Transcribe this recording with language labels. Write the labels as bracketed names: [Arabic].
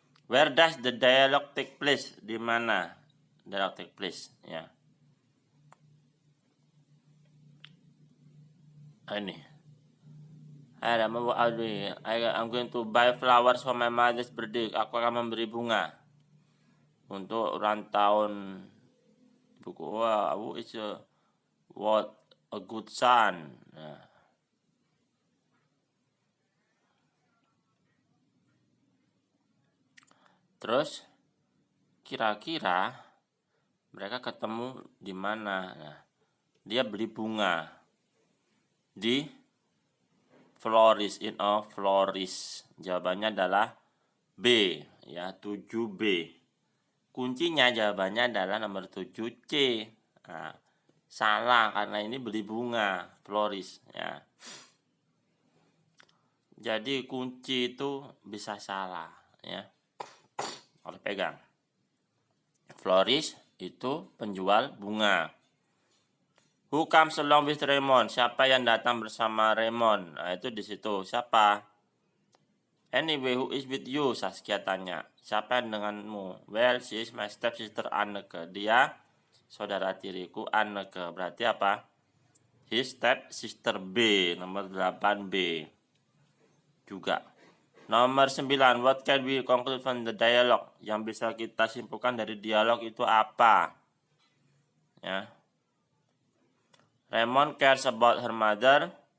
[English] Where does the dialogue take place? [Indonesian] Di mana dialog [English] take place? Ya. Ini. Hai Rama, what are you doing? I'm going to buy flowers for my mother's birthday. [Indonesian] Aku akan memberi bunga untuk ulang tahun buku. [English] Wah, it's what a good son. Nah. [Indonesian] Terus kira-kira mereka ketemu di mana? Nah, dia beli bunga di florist, [English] in a florist. [Indonesian] Jawabannya adalah B ya, 7B. Kuncinya jawabannya adalah nomor 7C. Nah, salah karena ini beli bunga florist ya. Jadi kunci itu bisa salah ya. Harus pegang. Florist itu penjual bunga. [English] Who comes along with Raymond? [Indonesian] Siapa yang datang bersama Raymond? Nah, itu di situ. Siapa? [English] Anyway, who is with you? [Indonesian] Saskia tanya. Siapa yang denganmu? [English] Well, she is my stepsister Anneke. [Indonesian] Dia saudara tiriku Anneke. Berarti apa? [English] His stepsister [Indonesian] B. Nomor 8B. Juga. Nomor 9. [English] What can we conclude from the dialogue? [Indonesian] Yang bisa kita simpulkan dari dialog itu apa? Ya. [English] Raymond cares about her mother.